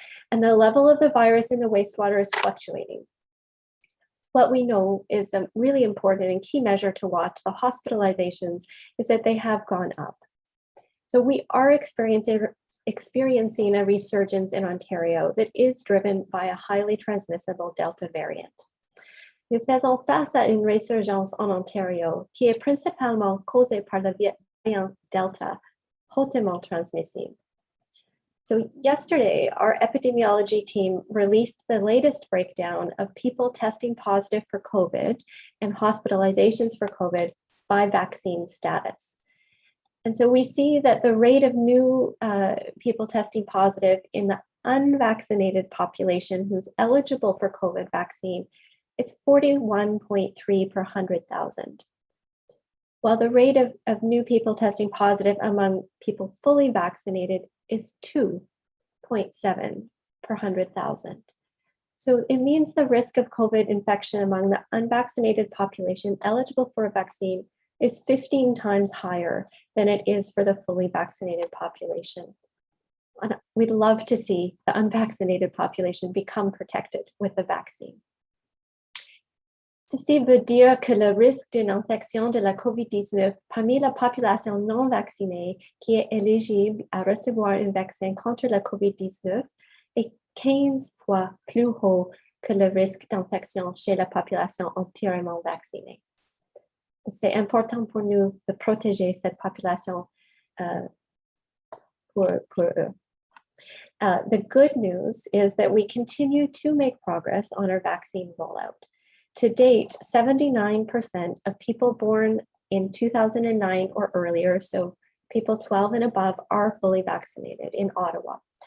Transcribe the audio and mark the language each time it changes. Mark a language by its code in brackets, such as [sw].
[en] And the level of the virus in the wastewater is fluctuating. What we know is a really important and key measure to watch, the hospitalizations, is that they have gone up. So we are experiencing a resurgence in Ontario that is driven by a highly transmissible Delta variant. [fr] Nous faisons face à une résurgence en Ontario qui est principalement causée par la variante Delta, hautement transmissible. [en] So yesterday, our epidemiology team released the latest breakdown of people testing positive for COVID and hospitalizations for COVID by vaccine status. And so we see that the rate of new people testing positive in the unvaccinated population who's eligible for COVID vaccine, it's 41.3 per 100,000. While the rate of new people testing positive among people fully vaccinated is 2.7 per 100,000. So it means the risk of COVID infection among the unvaccinated population eligible for a vaccine is 15 times higher than it is for the fully vaccinated population. And we'd love to see the unvaccinated population become protected with the vaccine. [fr] Ceci veut dire que le risque d'une infection de la COVID-19 parmi la population non vaccinée qui est éligible à recevoir un vaccin contre la COVID-19 est 15 fois plus haut que le risque d'infection chez la population entièrement vaccinée. C'est important pour nous de protéger cette population pour eux. [en] The good news is that we continue to make progress on our vaccine rollout. To date, 79% of people born in 2009 or earlier, so people 12 and above, are fully vaccinated in Ottawa.